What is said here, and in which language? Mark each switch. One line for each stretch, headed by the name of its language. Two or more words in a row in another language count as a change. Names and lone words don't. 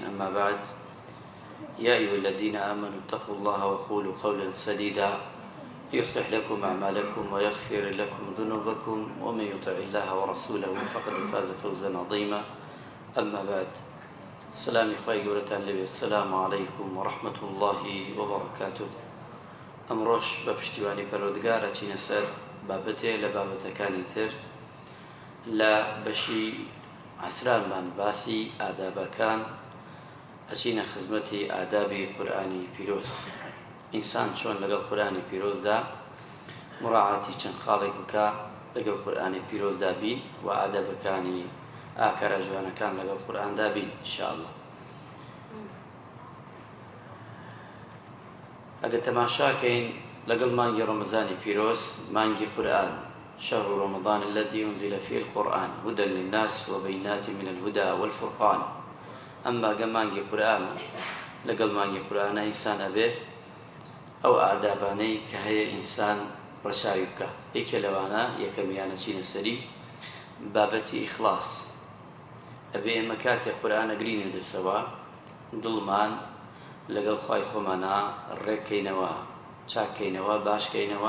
Arabic: أما بعد، يا أيها الذين آمنوا اتقوا الله وقولوا قولا سديدا يصلح لكم أعمالكم ويغفر لكم ذنوبكم ومن يطع الله ورسوله فقد فاز فوزا عظيما. أما بعد، السلام عليكم السلام عليكم ورحمة الله وبركاته.
Central Kurdish: ئەمڕۆژ بە پشتیوانی پەروەردگارە چینە سەر بابەتێ لە بابەتەکانی تر لە بەشی عەسرانمان باسی ئادابەکان ئەچینە خزمەتی ئادابی قورئانی پیرۆز. ئینسان چۆن لەگەڵ قورئانی پیرۆزدا مراعاتی چەند خاڵێک بکە لەگەڵ قورئانی پیرۆزدا بین و ئادابەکانی ئاکارە جوانەکان لەگەڵ قورئاندا بین ئینشاءالله. ئەگە تەماشاکەین لەگەڵ مانگی ڕەمەزانی پیرۆز، مانگی قورئان،
Arabic: شهر رمضان الذي أنزل فيه القرآن هدى للناس وبينات من الهدى والفرقان.
Central Kurdish: ئەمما گە مانگی قورئانە، لەگەڵ مانگی قورئانە ئینسان ئەبێ ئەو ئادابانەی کە هەیە ئینسان ڕەچاوی بکە. یەکێ لەوانە یەکەمیانە چینە سەری بابەتی ئیخلاس. ئەبێ ئێمە کاتێک قورئان ئەگرینە دەستەوە دڵمان لەگەڵ خوای خۆمانە ڕێککەینەوە، چاککەینەوە، باشکەینەوە.